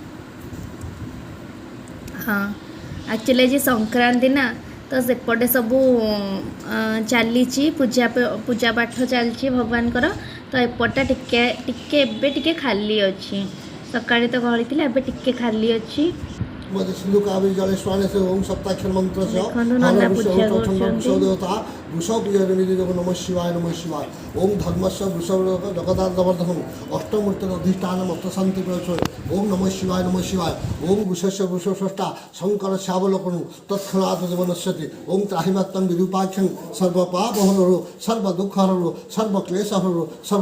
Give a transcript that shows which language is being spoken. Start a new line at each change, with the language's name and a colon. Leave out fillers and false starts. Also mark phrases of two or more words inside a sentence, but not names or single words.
Odia: ହଁ ଆକ୍ଚୁଆଲି ଆଜି ସଂକ୍ରାନ୍ତି ନା, ତ ସେପଟେ ସବୁ ଚାଲିଛି ପୂଜା ପାଠ ଚାଲିଛି ଭଗବାନଙ୍କର, ତ ଏପଟଟା ଟିକେ ଏବେ ଟିକେ ଖାଲି ଅଛି। ସକାଳେ ତ ଗହଳି ଥିଲା, ଏବେ ଟିକେ ଖାଲି ଅଛି।
Sanskrit: सिंधु कावेरी जले स्वाने से ओम सप्ताक्षर मंत्र से
Odia: ଦେଖନ୍ତୁ ନନା ପୂଜା କରୁଛନ୍ତି।
Sanskrit: देवता वृषभ नमः शिवाय नमः शिवाय ओम धर्मस्य वृषभ जगदावर्धनम अष्टमूर्ति अधिष्ठान शांति प्रचोर ओम नमः शिवाय ओम वृषस्य वृषभ स्रष्टा शंकर श्यावलोकन तत्क्षणात् जीवनस्यति ओम त्राहिमात्तं विरूपाक्षं सर्वपापहरो सर्व दुःखहरो सर्व क्लेशहरो सर्व